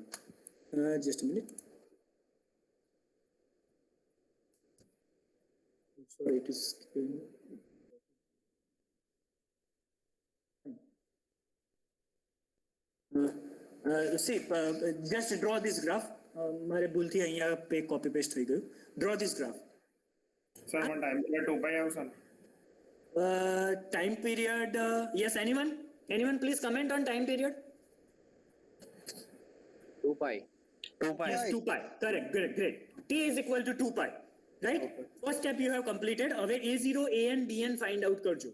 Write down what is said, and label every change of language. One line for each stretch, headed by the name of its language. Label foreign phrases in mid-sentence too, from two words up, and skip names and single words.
English: Just a minute. Sorry, it is. See, just draw this graph.
Gujarati: મારે ભૂલથી અહીંયા પે
English: copy paste
Gujarati: થઈ ગયું.
English: Draw this graph. Sir, one time period 2 pi
Gujarati: આવશે ને?
English: Time period. Yes, anyone? Anyone, please comment on time period. 2 pi. 2 pi. Yes, 2 pi. Correct, great. T is equal to 2 pi. Right? First step you have completed.
Gujarati: હવે A0, AN, BN
English: find out
Gujarati: કરજો.